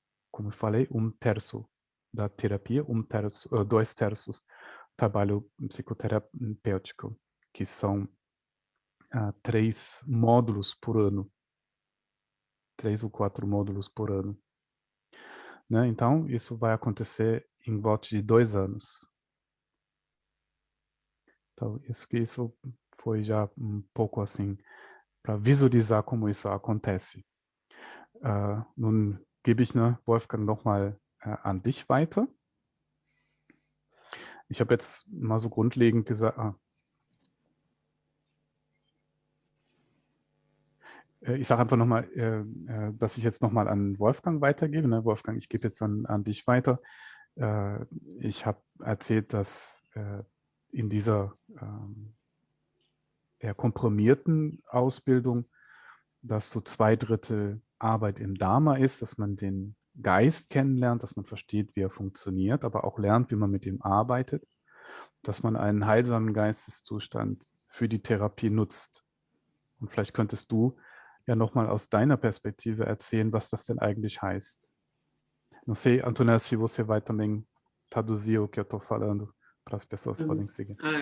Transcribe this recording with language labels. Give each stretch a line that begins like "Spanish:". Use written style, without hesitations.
Portuguese: Como eu falei, 1/3 da terapia, 2/3 trabalho psicoterapêutico, que são 3 módulos por ano, 3 ou 4 módulos por ano. Né? Então, isso vai acontecer em volta de 2 anos. Então, isso foi já um pouco assim, para visualizar como isso acontece.
German: Nun gebe ich, Wolfgang, nochmal an dich weiter. Ich habe jetzt mal so grundlegend gesagt, ich sage einfach nochmal, dass ich jetzt nochmal an Wolfgang weitergebe. Ne? Wolfgang, ich gebe jetzt an dich weiter. Ich habe erzählt, dass in dieser eher komprimierten Ausbildung, dass so 2/3 Arbeit im Dharma ist, dass man den Geist kennenlernt, dass man versteht, wie er funktioniert, aber auch lernt, wie man mit ihm arbeitet, dass man einen heilsamen Geisteszustand für die Therapie nutzt. Und vielleicht könntest du ja nochmal aus deiner Perspektive erzählen, was das denn eigentlich heißt.
Portuguese: Não sei, Antonella, se você vai também traduzir o que eu estou falando para as pessoas podem seguir.